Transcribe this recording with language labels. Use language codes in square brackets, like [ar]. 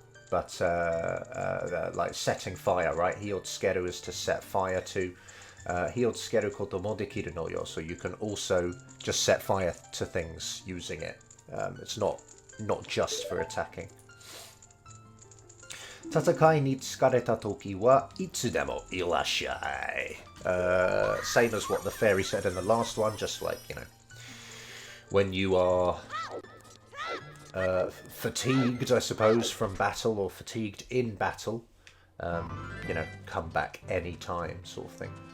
[en] But like setting fire, right? Hiotsukeru is to set fire to. [ja] 火をつけることもできるのよ. [en] So you can also just set fire to things using it. It's not just for attacking. [ja] 戦いに疲れた時はいつでもいらっしゃい. [en] Same as what the fairy said in the last one, just like, you know, when you are fatigued, I suppose, from battle or fatigued in battle, you know, come back any time sort of thing.